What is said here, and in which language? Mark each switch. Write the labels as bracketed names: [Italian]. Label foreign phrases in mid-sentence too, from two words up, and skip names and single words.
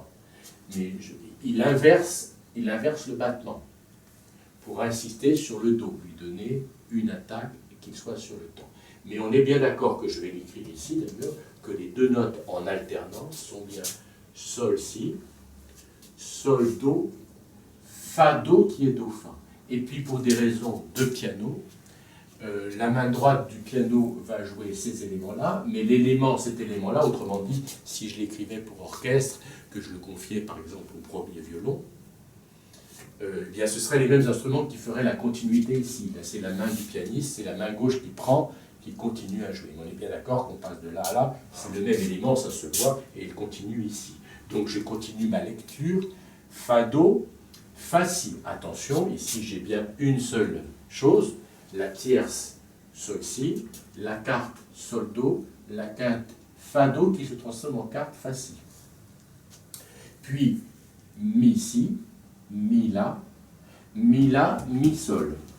[French] Mais il inverse le battement pour insister sur le do, lui donner une attaque et qu'il soit sur le temps. Mais on est bien d'accord, que je vais l'écrire ici d'ailleurs, que les deux notes en alternance sont bien sol, si, sol, do, fa, do qui est do, fa. Et puis pour des raisons de piano, la main droite du piano va jouer ces éléments-là, mais cet élément-là, autrement dit, si je l'écrivais pour orchestre, que je le confiais par exemple au premier violon, eh bien ce seraient les mêmes instruments qui feraient la continuité ici. Là, c'est la main du pianiste, c'est la main gauche qui prend, qui continue à jouer. Mais on est bien d'accord qu'on passe de là à là, c'est le même élément, ça se voit, et il continue ici. Donc je continue ma lecture, fa, do, fa, si. Attention, ici j'ai bien une seule chose, la tierce, sol, si, la quarte, sol, do, la quinte, fa, do, qui se transforme en quarte, fa, si. Puis, mi, si, mi, la, mi, sol.